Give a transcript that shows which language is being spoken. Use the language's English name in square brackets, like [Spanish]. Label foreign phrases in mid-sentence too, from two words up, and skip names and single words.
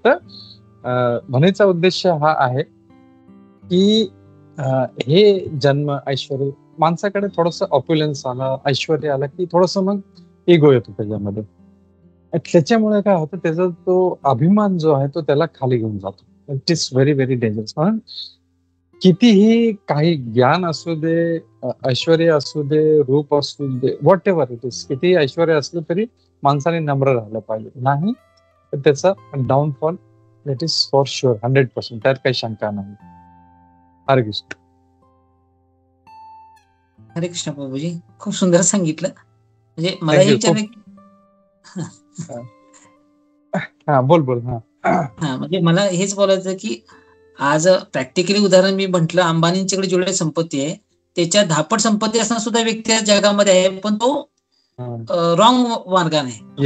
[Marathi] तर म्हणायचा उद्देश हा आहे की हे जन्म ऐश्वर्य माणसाकडे थोडस ऑप्युलन्स आलं, ऐश्वर्य आलं की थोडस मग इगो येतो त्याच्यामध्ये. त्याच्यामुळे काय होतं, त्याचा तो अभिमान जो आहे तो त्याला खाली घेऊन जातो. [English] it is very very dangerous. [Marathi] म्हणून कितीही काही ज्ञान असू दे, ऐश्वर्य असू दे, रूप असू दे, [English] whatever it is, [Marathi] कितीही ऐश्वर्य असलं तरी माणसाने नम्र राहिलं पाहिजे. नाही तर त्याचा डाऊनफॉल [English] it is for sure [Marathi] 100%. त्यात काही शंका नाही. हरे कृष्ण. हरे कृष्ण प्रभूजी, खूप सुंदर सांगितलं. म्हणजे मला [English] Thank [Marathi] हे [English] you. [Marathi] विचारायचं हा बोल बोल. हा हा म्हणजे मला हेच बोलायचं की आज प्रॅक्टिकली उदाहरण मी म्हंटल, अंबानींच्याकडे जेवढी संपत्ती आहे त्याच्या 10पट संपत्ती असणं सुद्धा व्यक्ती आज जगामध्ये आहे, पण तो रॉंग मार्गाने आहे.